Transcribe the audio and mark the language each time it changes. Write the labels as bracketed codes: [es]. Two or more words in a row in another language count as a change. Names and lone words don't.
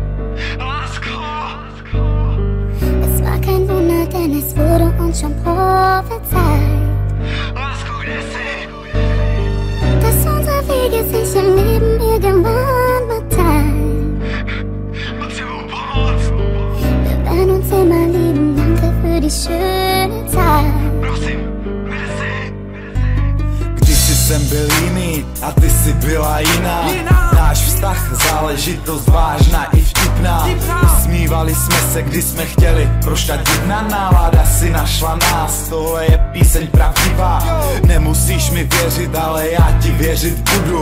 [de] Es war kein Wunder, denn es wurde uns schon prophezeit, dass unsere Wege sich im Leben irgendwann mal teilen. Wir werden uns immer lieben, danke für die schöne Zeit. [cs] Kdysi jsem byl jiný a ty jsi byla jiná. Náš vztah, záležitost vážná i vtipná. Usmívali jsme se, když jsme chtěli, proč ta divná nálada si našla nás. Tohle je píseň pravdivá, nemusíš mi věřit, ale já ti věřit budu.